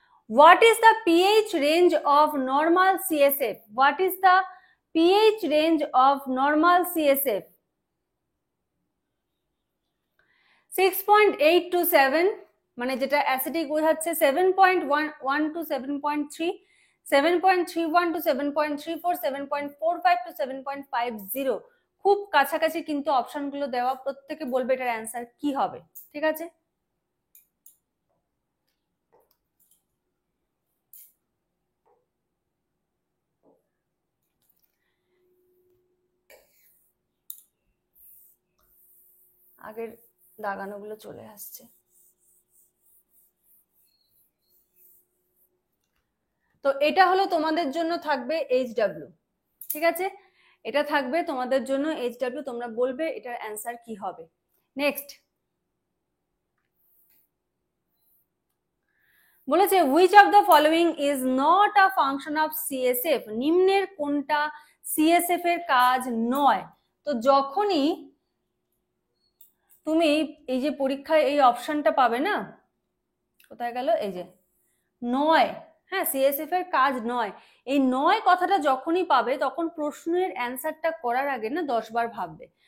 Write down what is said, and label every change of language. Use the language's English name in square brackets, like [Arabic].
[English] What is the pH range of normal CSF? What is the pH range of normal CSF? [Bangla] 6.8 to 7, মানে যেটা acidic বোঝাচ্ছে, 7.1 to 7.3, 7.31 to 7.34, 7.45 to 7.50। খুব কাছাকাছি কিন্তু অপশনগুলো দেওয়া, প্রত্যেকে বলবে এটার অ্যান্সার কি হবে, ঠিক আছে। আগের দাগানোগুলো চলে আসছে। তো এটা হলো তোমাদের জন্য থাকবে HW, ঠিক আছে, এটা থাকবে তোমাদের জন্য HW, তোমরা বলবে এটার অ্যান্সার কি হবে। নেক্সট বলেছে [English] which of the following is not a function of CSF, [Bangla] নিম্নের কোনটা CSF এর কাজ নয়। তো যখনই তুমি এই যে পরীক্ষায় এই অপশনটা পাবে না, কোথায় গেল, এই যে নয়, হ্যাঁ সিএসএফ এর কাজ নয়, এই নয় কথাটা যখনই পাবে তখন প্রশ্নের অ্যান্সারটা করার আগে না 10 বার ভাববে।